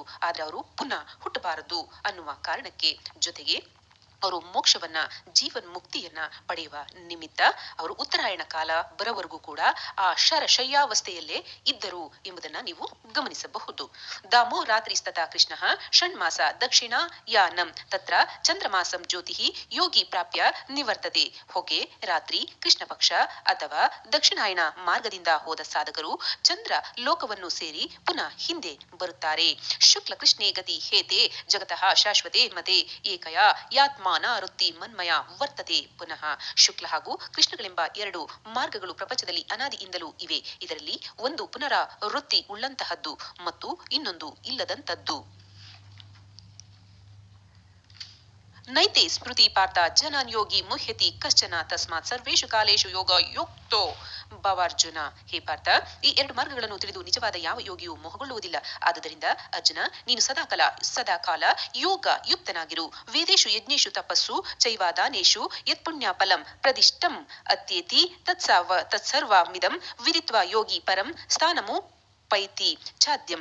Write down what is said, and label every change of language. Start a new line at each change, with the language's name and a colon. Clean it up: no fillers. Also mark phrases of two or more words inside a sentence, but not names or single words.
Kannada: ಆದ್ರೆ ಅವರು ಪುನಃ ಹುಟ್ಟಬಾರದು ಅನ್ನುವ ಕಾರಣಕ್ಕೆ, ಜೊತೆಗೆ ಅವರು ಮೋಕ್ಷವನ್ನ ಜೀವನ್ ಮುಕ್ತಿಯನ್ನ ಪಡೆಯುವ ನಿಮಿತ್ತ ಅವರು ಉತ್ತರಾಯಣ ಕಾಲ ಬರೋವರೆಗೂ ಕೂಡ ಆ ಶಯ್ಯಾವಸ್ಥೆಯಲ್ಲೇ ಇದ್ದರು ಎಂಬುದನ್ನ ನೀವು ಗಮನಿಸಬಹುದು.
Sanskrit: ದಾಮೋ ರಾತ್ರಿ ಸ್ತತ ಕೃಷ್ಣ ಷಣ್ಮಾಸ ದಕ್ಷಿಣಾಯಾನಂ ತತ್ರ ಚಂದ್ರಮಾಸಂ ಜ್ಯೋತಿ ಯೋಗಿ ಪ್ರಾಪ್ಯ ನಿವರ್ತತೆ.
Kannada: ಹೊಗೆ ರಾತ್ರಿ ಕೃಷ್ಣ ಪಕ್ಷ ಅಥವಾ ದಕ್ಷಿಣಾಯನ ಮಾರ್ಗದಿಂದ ಹೋದ ಸಾಧಕರು ಚಂದ್ರ ಲೋಕವನ್ನು ಸೇರಿ ಪುನಃ ಹಿಂದೆ ಬರುತ್ತಾರೆ.
Sanskrit: ಶುಕ್ಲ ಕೃಷ್ಣೇ ಗತಿ ಹೇತೆ ಜಗತಃ ಶಾಶ್ವತೆ ಮತೆ ಏಕಯ ಯಾತ್ಮ ವೃತ್ತಿ ಮನ್ಮಯ ವರ್ತತೆ.
Kannada: ಪುನಃ ಶುಕ್ಲ ಹಾಗೂ ಕೃಷ್ಣಗಳೆಂಬ ಎರಡು ಮಾರ್ಗಗಳು ಪ್ರಪಂಚದಲ್ಲಿ ಅನಾದಿಯಿಂದಲೂ ಇವೆ. ಇದರಲ್ಲಿ ಒಂದು ಪುನರಾವೃತ್ತಿ ಉಳ್ಳಂತಹದ್ದು ಮತ್ತು ಇನ್ನೊಂದು ಇಲ್ಲದಂತದ್ದು.
Sanskrit: ನೈತೆ ಸ್ಮೃತಿ ಪಾರ್ಥ ಜನಾನ್ ಯೋಗಿ ಮುಹ್ಯತಿ ಕಶ್ಚನ ತಸ್ಮಾತ್ ಸರ್ವೇಷು ಕಾಲೇಶು ಯೋಗ ಯುಕ್ತೋ ಭವಾರ್ಜುನ.
Kannada: ಹೇ ಪಾರ್ಥ, ಈ ಎರಡು ಮಾರ್ಗಗಳನ್ನು ತಿಳಿದು ನಿಜವಾದ ಯಾವ ಯೋಗಿಯೂ ಮೋಹಗೊಳ್ಳುವುದಿಲ್ಲ. ಆದುದರಿಂದ ಅರ್ಜುನ, ನೀನು ಸದಾಕಾಲ ಯೋಗ ಯುಕ್ತನಾಗಿರು.
Sanskrit: ವೇದೇಶು ಯಜ್ಞೇಶು ತಪಸ್ಸು ಚೈವಾದಾನೇಶು ಯತ್ಪುಣ್ಯ ಫಲಂ ಪ್ರದಿಷ್ಟಂ ಅತ್ಯೇತಿ ತತ್ಸರ್ವಮಿದಂ ವಿದಿತ್ವ ಯೋಗಿ ಪರಂ ಸ್ಥಾನಮು ಪೈತಿ ಚಾದ್ಯಂ.